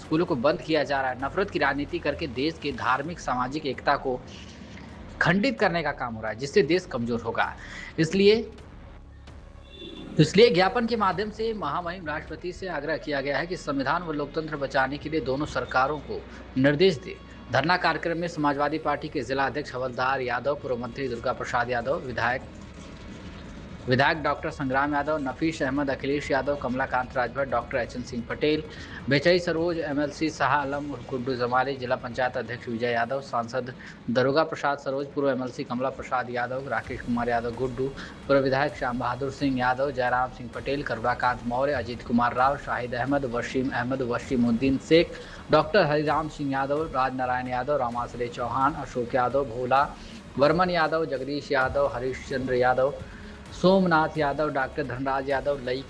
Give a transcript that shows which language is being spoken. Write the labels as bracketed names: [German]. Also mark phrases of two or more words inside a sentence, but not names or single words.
[Hindi] स्कूलों को बंद किया जा रहा है। नफरत की राजनीति करके देश के धार्मिक, सामाजिक एकता को खंडित करने का काम हो रहा है, जिससे देश कमजोर होगा। इसलिए ज्ञापन के माध्यम से महामहिम राष्ट्रपति से आग्रह किया गया है कि संविधान व लोकतंत्र बचाने के लिए दोनों सरकारों को निर्देश दे। धरना कार्यक्रम में समाजवादी पार्टी के जिला अध्यक्ष हवलदार यादव, पूर्व मंत्री दुर्गा प्रसाद यादव, विधायक डॉक्टर संग्राम यादव, नफीस अहमद, अखिलेश यादव, कमलाकांत राजभर, डॉक्टर एचएन सिंह पटेल, बेचई सरोज, MLC शाह आलम और गुड्डू जमाली, जिला पंचायत अध्यक्ष विजय यादव, सांसद दरोगा प्रसाद सरोज, पूर्व MLC कमला प्रसाद यादव, राकेश कुमार यादव गुड्डू, पूर्व विधायक श्याम बहादुर सिंह यादव, जयराम सिंह पटेल, करुणाकांत मौर्य, अजीत कुमार राव, शाहिद अहमद, वसीम अहमद, वसीमुद्दीन शेख, डॉक्टर हरिराम सिंह यादव, राजनारायण यादव, रामाश्रय चौहान, अशोक यादव, भोला वर्मन यादव, जगदीश यादव, हरीशचंद्र यादव, सोमनाथ यादव, डॉक्टर धनराज यादव, लईक